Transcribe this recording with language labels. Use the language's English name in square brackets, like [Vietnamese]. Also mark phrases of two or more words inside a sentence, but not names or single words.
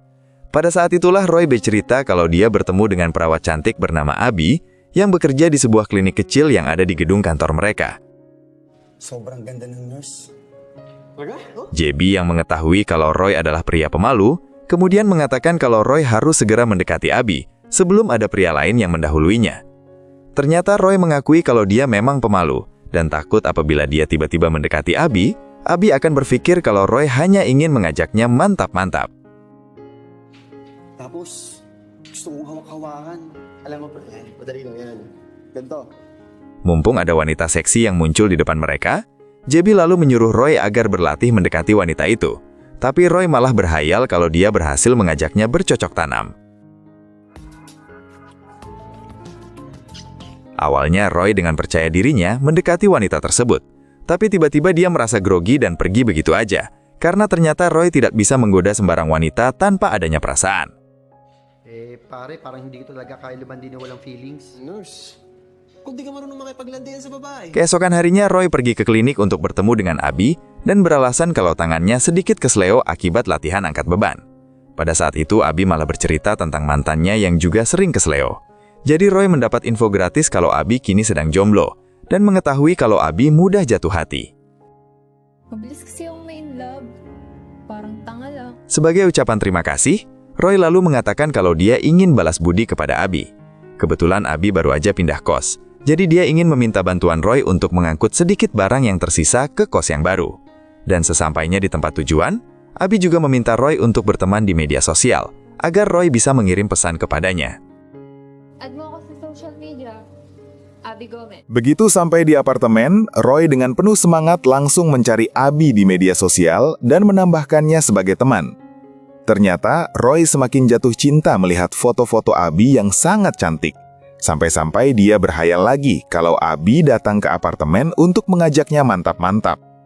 [Indonesian] Pada saat itulah Roy bercerita kalau dia bertemu dengan perawat cantik bernama Abby, yang bekerja di sebuah klinik kecil yang ada di gedung kantor mereka. [Filipino] Sobrang ganda ng nurse. [Indonesian] JB yang mengetahui kalau Roy adalah pria pemalu, kemudian mengatakan kalau Roy harus segera mendekati Abby sebelum ada pria lain yang mendahuluinya. Ternyata Roy mengakui kalau dia memang pemalu dan takut apabila dia tiba-tiba mendekati Abby, Abby akan berpikir kalau Roy hanya ingin mengajaknya mantap-mantap. [Filipino] Tapos, gusto kong hawak-hawakan. Alam mo, madali lang yan. Ganito. [Indonesian] Mumpung ada wanita seksi yang muncul di depan mereka, JB lalu menyuruh Roy agar berlatih mendekati wanita itu. Tapi Roy malah berhayal kalau dia berhasil mengajaknya bercocok tanam. Awalnya Roy dengan percaya dirinya mendekati wanita tersebut. Tapi tiba-tiba dia merasa grogi dan pergi begitu aja. Karena ternyata Roy tidak bisa menggoda sembarang wanita tanpa adanya perasaan. [Filipino] Pare, parang hindi ko talaga kaya lumandi na walang feelings. Nurse, kung di ka marunong makipaglandian sa babae. [Indonesian] Keesokan harinya Roy pergi ke klinik untuk bertemu dengan Abby dan beralasan kalau tangannya sedikit kesleo akibat latihan angkat beban. Pada saat itu Abby malah bercerita tentang mantannya yang juga sering kesleo. Jadi Roy mendapat info gratis kalau Abby kini sedang jomblo dan mengetahui kalau Abby mudah jatuh hati. [Filipino] Mabilis kasi yung main love. Parang tanga lang. [Indonesian] Sebagai ucapan terima kasih, Roy lalu mengatakan kalau dia ingin balas budi kepada Abby. Kebetulan Abby baru aja pindah kos, jadi dia ingin meminta bantuan Roy untuk mengangkut sedikit barang yang tersisa ke kos yang baru. Dan sesampainya di tempat tujuan, Abi juga meminta Roy untuk berteman di media sosial, agar Roy bisa mengirim pesan kepadanya. [Filipino] Add mo ako sa [English] social media. [Filipino] Abby Gomez. [Indonesian] Begitu sampai di apartemen, Roy dengan penuh semangat langsung mencari Abi di media sosial dan menambahkannya sebagai teman. Ternyata, Roy semakin jatuh cinta melihat foto-foto Abi yang sangat cantik. Sampai-sampai dia berhayal lagi kalau Abi datang ke apartemen untuk mengajaknya mantap-mantap.